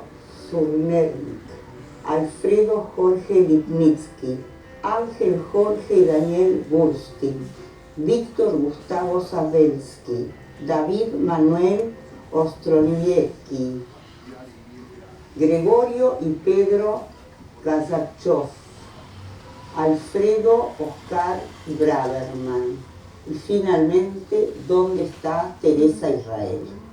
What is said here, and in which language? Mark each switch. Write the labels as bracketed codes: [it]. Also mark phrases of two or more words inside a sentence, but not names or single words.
[es] Surnernik, Alfredo Jorge Lipnitsky, Ángel Jorge Daniel Burstin, Víctor Gustavo Sabelsky, David Manuel Ostroniecki, Gregorio y Pedro Kazachov, Alfredo Oscar Braverman y finalmente, ¿dónde está Teresa Israel?